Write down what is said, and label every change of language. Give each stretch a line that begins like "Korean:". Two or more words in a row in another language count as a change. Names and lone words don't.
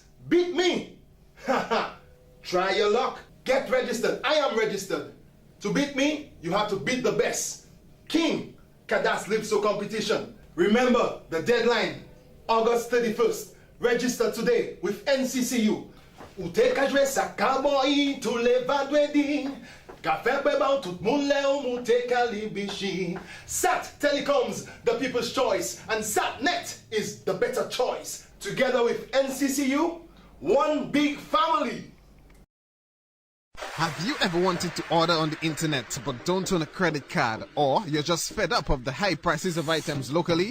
English: Beat me. Try your luck. Get registered. I am registered. To beat me, you have to beat the best. King Kada Slipso competition. Remember the deadline, August 31st. Register today with NCCU.
Saint Lucian Creole French: Ou te ka jwe sa cowboy tout le vadwedi. Ka fe beban tout moun le ou mou te ka libishi.
English: SAT Telecoms, the people's choice, and SATnet is the better choice. Together with NCCU, one big family. Have you ever wanted to order on the internet but don't own a credit card, or you're just fed up of the high prices of items locally?